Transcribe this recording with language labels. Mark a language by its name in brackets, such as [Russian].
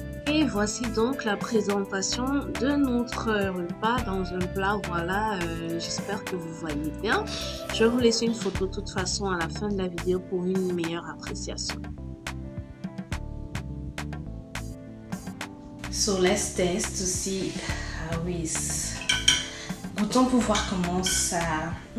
[French] Et voici donc la présentation de notre repas dans un plat. Voilà, j'espère que vous voyez bien. Je vais vous laisser une photo de toute façon à la fin de la vidéo pour une meilleure appréciation. [English] So let's test to see how is. [French] Goûtons pour voir comment ça.